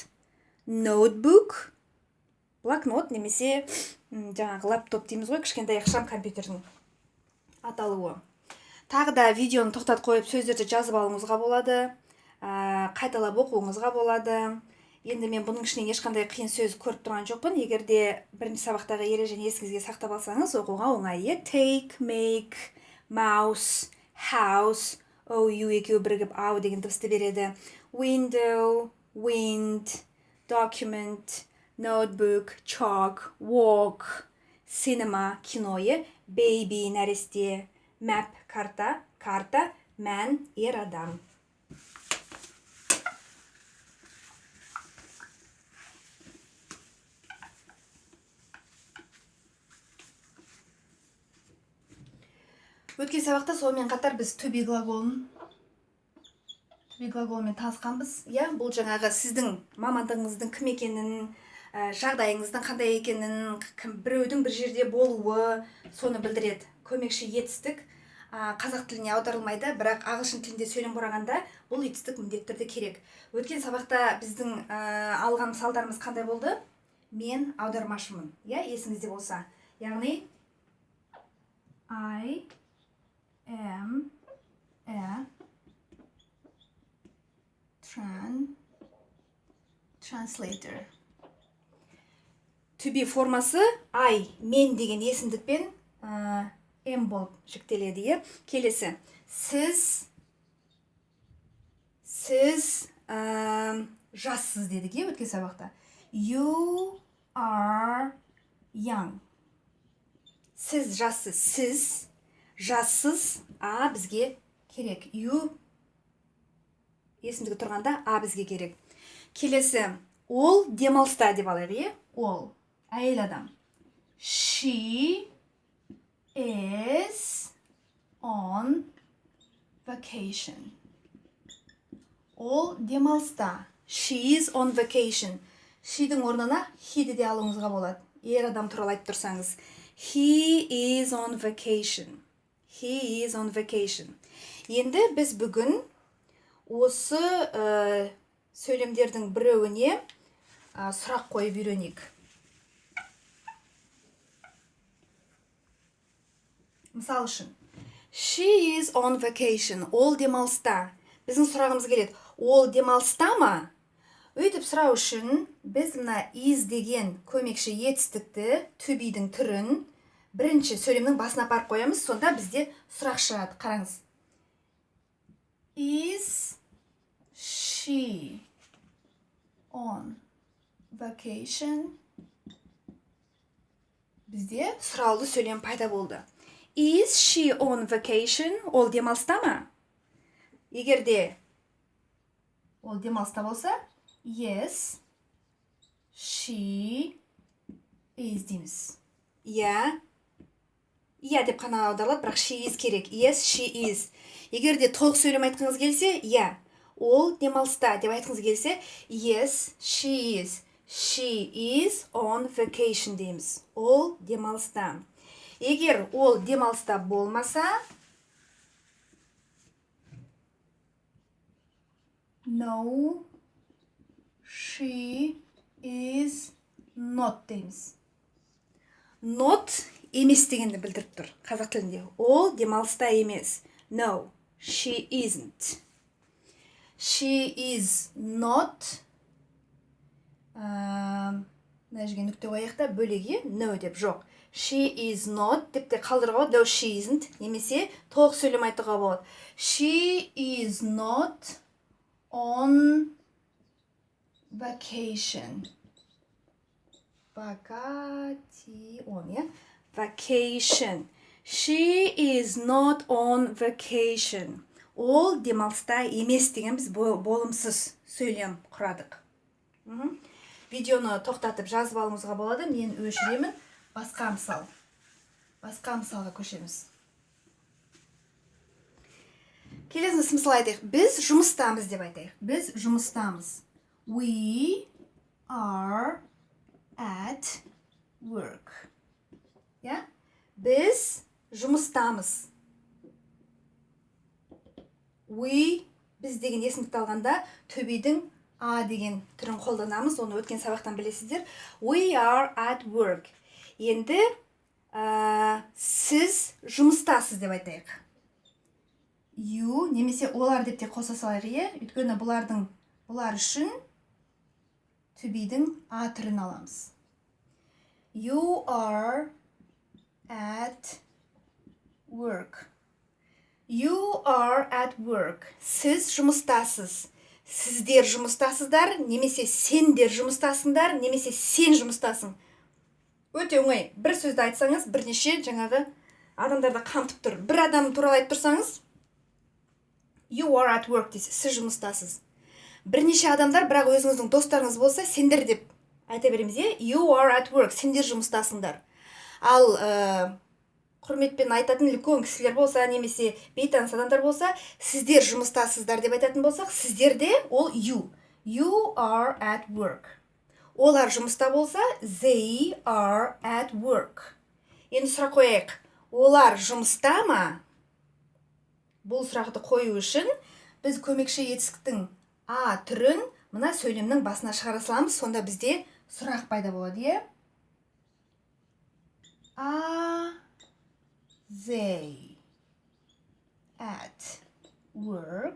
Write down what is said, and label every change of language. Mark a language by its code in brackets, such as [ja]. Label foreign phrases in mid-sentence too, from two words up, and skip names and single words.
[kk] Notebook, блокнот немесе жаңағы лаптоп дейміз ғой, кішкентай ықшам компьютердің аталуы. Тағы да видеоны тоқтат қойып сөздерді жазып алуыңызға болады, қайталап оқуыңызға болады. Енді мен бұның ішінен ешқандай қиын сөз көріп тұрған жоқпын. Егерде бірінші сабақтағы ережені есіңізге сақтап алсаңыз, оқуға оңай. [en] Take, make, mouse, house, [kk] OU екеуі бірігіп ау деген дыбысты береді. [en] Window, wind, document, notebook, chalk, walk, cinema, [kk] кино, baby, нәресте, map, карта, man, ер адам. Өткен сабақта сонымен қатар біз [en] to be [kk] глаголымен танысқанбыз. Бұл жаңағы сіздің мамандығыңыздың кім екенін, жағдайыңыздың қандай екенін, біреудің бір жерде болуы, соны білдіреді. Көмекші етістік қазақ тіліне аударылмайды, бірақ ағылшын тілінде сөйлем құрағанда бұл етістік міндетті түрде керек. Өткен сабақта біздің алған мысалдарымыз қандай болды? Мен аудармашымын. Есіңізде болса. Яғни [en] I am a translator. To be [kk] формасы I, мен деген есімдікпен M болып жіктеледі. Келесі. Сіз жассыз дедік, өткен сабақта. [en] You are young. [kk] Сіз жассыз, бізге керек. You есімдігі тұрғанда а бізге керек. Келесі, ол демалыста деп алайық, е? Ол, әйел адам. [en] She is on vacation. [kk] Ол демалыста. [en] She is on vacation. [kk] She'дің орнына he'ді де алуыңызға болады. Ер адам туралы айтып тұрсаңыз. [en] He is on vacation. He is on vacation. [kk] Енді біз бүгін осы сөйлемдердің біреуіне сұрақ қойып үйренейік. Мысал үшін, [en] she is on vacation. [kk] Ол демалыста. Біздің сұрағымыз келеді. Ол демалыста ма? Өйтіп сұрау үшін біз мына is деген көмекші етістікті, [en] to be'дің [kk] түрін бірінші сөйлемнің басына апарып қоямыз, сонда бізде сұрақ шығады. Қараңыз. [en] Is she on vacation? [kk] Бізде сұраулы сөйлем пайда болды. [en] Is she on vacation? [kk] Ол демалыста ма? Егерде ол демалыста болса, [en] yes, she is дейміз. [kk] Иә деп қана аударылады, бірақ [en] she is [kk] керек. [en] Yes, she is. [kk] Егерде толық сөйлем айтқыңыз келсе, иә, ол демалыста деп айтқыңыз келсе, [en] yes, she is. She is on vacation дейміз. [kk] Ол демалыста. Егер ол демалыста болмаса, [en] no, she is not дейміз. [kk] Not емес дегенді білдіріп тұр қазақ тілінде. Ол демалыста емес. [en] No, she isn't. She is not. [kk] Мына жерге нүкте қояйық бөлеге no деп жоқ. [en] She is not [kk] деп те қалдыруға болады. [en] No, she isn't. [kk] Немесе толық сөйлем айтуға болады. [en] She is not on vacation. Vacation. She is not on vacation. [kk] Ол демалыста емес деген біз болымсыз сөйлем құрадық. Видеоны тоқтатып жазып алуыңызға болады. Мен өшіремін. Басқа мысалға көшеміз. Келесіңіз мысал айтайық. Біз жұмыстамыз деп айтайық. Біз жұмыстамыз. [en] We are at work. [kk] Я? Біз жұмыстамыз. We, біз деген есімдікті алғанда төбедің a деген түрін қолданамыз. Оны өткен сабақтан білесіздер. [en] We are at work. [kk] Енді сіз жұмыстасыз деп айтайық. You, немесе олар деп те қоса салайық, өйткені бұлар үшін төбедің a түрін аламыз. [en] You are at work. You are at work. [kk] Сіз жұмыстасыз. Сіздер жұмыстасыздар, немесе сендер жұмыстасыңдар, немесе сен жұмыстасың. Өте оңай. Бір сөзді айтсаңыз, бірнеше жаңағы адамдарды қамтып тұр. Бір адам туралы айтып тұрсаңыз, [en] you are at work [kk] дейсіз, сіз жұмыстасыз. Бірнеше адамдар, бірақ өзіңіздің достарыңыз болса, сендер деп айта береміз, [en] you are at work, [kk] сендер жұмыстасыңдар. Ал құрметпен айтатын үлкен кісілер болса, немесе бейтаныс адамдар болса, сіздер жұмыстасыздар деп айтатын болсақ, сіздерде ол you. [en] You are at work. [kk] Олар жұмыста болса, [en] they are at work. [kk] Енді сұрақ қояйық. Олар жұмыста ма? Бұл сұрақты қою үшін біз көмекші етістіктің a түрін мына сөйлемнің басына шығара саламыз, сонда бізде сұрақ пайда болады, [en] Are they at work?